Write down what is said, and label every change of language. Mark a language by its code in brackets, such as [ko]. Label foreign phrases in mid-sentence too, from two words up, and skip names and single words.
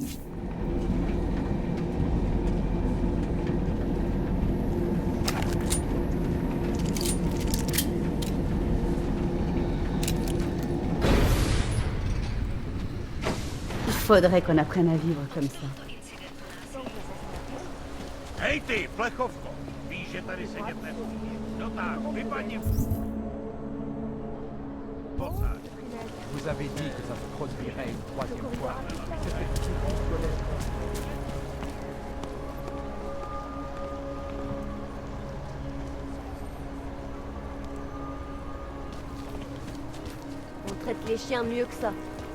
[fr] Il faudrait qu'on apprenne à vivre comme ça. [cs] Hej ty, plechovko! Víš, že tady sedět nemůžeš. No tak, vypadni. Pořád. [fr] Vous avez dit que ça se produirait une troisième fois. On traite les chiens mieux que ça.